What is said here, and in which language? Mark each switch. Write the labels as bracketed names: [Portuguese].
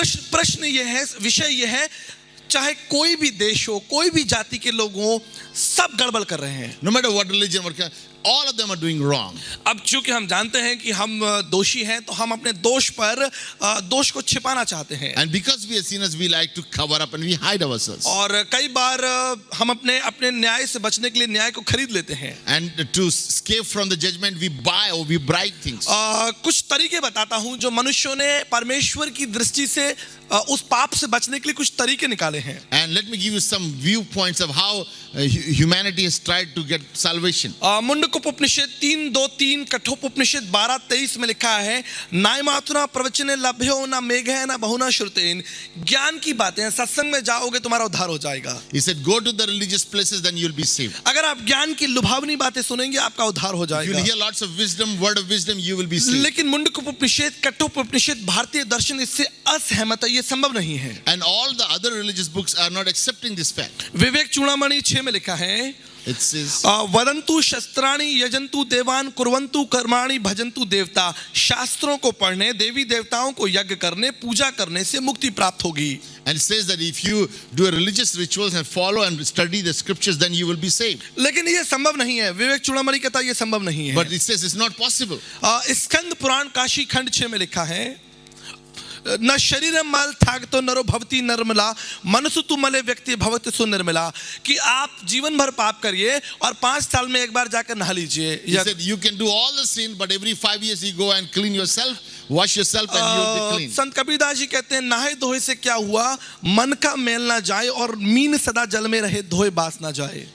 [Hindi] प्रश्न ये है, विषय ये है, चाहे कोई भी देश हो, कोई भी जाति के लोग हो, सब गड़बड़ कर रहे हैं। [English] No matter what religion, all of them are doing wrong. [Hindi] अब चूंकि हम जानते हैं कि हम दोषी हैं, तो हम अपने दोष पर दोष को छिपाना चाहते हैं, [English] And because we are sinners, we like to cover up and we hide ourselves. [Hindi] और कई बार हम अपने न्याय से बचने के लिए न्याय को खरीद लेते हैं। [English] And to escape from the judgment, we buy or we bribe things. [Hindi] कुछ तरीके बताता हूं जो मनुष्यों ने परमेश्वर की दृष्टि से उस पाप से बचने के लिए कुछ तरीके निकाले हैं। [English] And let me give you some viewpoints of how humanity has tried to get salvation. [Sanskrit] Mundakopanishad 3:2-3, Kathopanishad 12:23 [Hindi] में लिखा है, [Sanskrit] नायमातुना प्रवचने लभ्यो ना मेघे ना बहुना श्रुतेन। [Hindi] ज्ञान की बातें, सत्संग में जाओगे तुम्हारा उद्धार हो जाएगा। [English] He said, go to the religious places, then you'll be saved. [Hindi] अगर आप ज्ञान की लुभावनी बातें सुनेंगे, आपका उद्धार हो [English] You'll [Hindi] जाएगा। [English] hear lots of wisdom, word of wisdom, you will be saved. [Hindi] लेकिन मुंडकोपनिषद, कठोपनिषद, भारतीय दर्शन इससे असहमत है, ये संभव नहीं है। [English] And all the other religious books are not accepting this fact. [Hindi] विवेक चूड़ामणि 6 में लिखा है, [English] It says, [Sanskrit] वदंतु शस्त्राणि यजंतु देवान कुर्वंतु कर्माणि भजंतु देवता। [Hindi] शास्त्रों को पढ़ने, देवी देवताओं को यज्ञ करने, पूजा करने से मुक्ति प्राप्त होगी। [English] and it says that if you do a religious rituals and follow and study the scriptures, then you will be saved. [Hindi] लेकिन ये संभव नहीं है। विवेक चूड़ामणि कहता है ये संभव नहीं है। [English] But it says it's not possible. [Hindi] Skanda Purana Kashi खंड 6 में लिखा है, [Sanskrit] न शरीर मल थाक तो नरो भवती निर्मला मनसु तु मले व्यक्ति भवति सु निर्मला, [Hindi] कि आप जीवन भर पाप करिए और 5 साल में एक बार जाकर नहा लीजिए। [English] He said, you can do all the sin, but every 5 years you go and clean yourself, wash yourself, and you'll be clean. [Hindi] संत कबीरदास जी कहते हैं नहाए धोए से क्या हुआ, मन का मेल ना जाए और मीन सदा जल में रहे, धोए बास ना जाए।